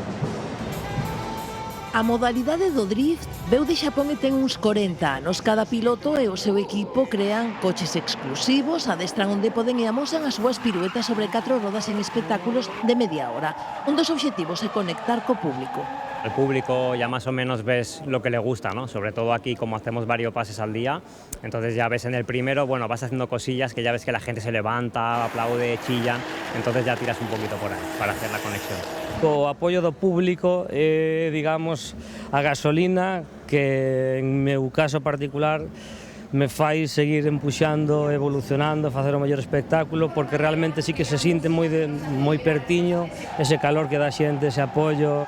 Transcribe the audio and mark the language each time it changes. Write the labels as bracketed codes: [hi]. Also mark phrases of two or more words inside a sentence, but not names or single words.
[gl] A modalidade do drift veu de Xapón e ten uns 40 anos. Cada piloto e o seu equipo crean coches exclusivos, adestran onde poden e amosan as súas piruetas sobre 4 rodas en espectáculos de media hora. Un dos obxectivos é conectar co público. [es] El público ya más o menos ves lo que le gusta, ¿no? Sobre todo aquí, como hacemos varios pases al día, entonces ya ves en el primero, bueno, vas haciendo cosillas que ya ves que la gente se levanta, aplaude, chilla, entonces ya tiras un poquito por ahí para hacer la conexión. [gl] O apoio do público, digamos, a gasolina, que en meu caso particular, me fai seguir empuxando, evolucionando, facer o mellor espectáculo, porque realmente sí que se sinte moi pertiño ese calor que dá xente, ese apoio.